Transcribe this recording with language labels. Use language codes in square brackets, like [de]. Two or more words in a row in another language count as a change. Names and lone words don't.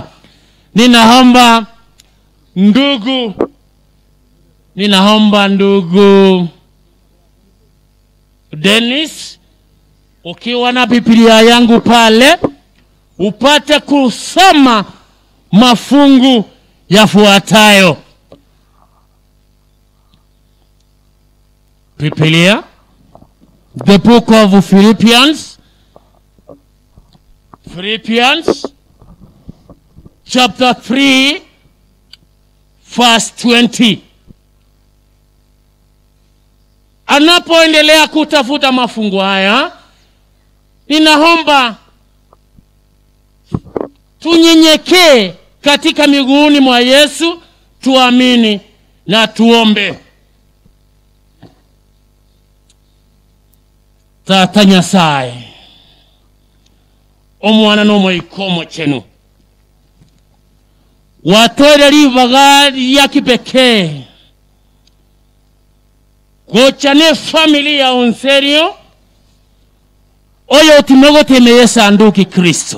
[sw] Ninaomba ndugu Dennis, ukiwa na Biblia yangu pale, upate kusoma mafungu yafuatayo. Biblia, [en] the book of Philippians chapter 3 verse 20. [sw] Anapoendelea kutafuta mafungu haya, ninaomba tunyenyekee katika miguuni mwa Yesu, tuamini na tuombe. [guz] Tata Nyasaye, omwana n'omwikomo chenu, watore libaga lya kipekee gochane familia ya Onserio oyo timogotemeye sanduki Kristo.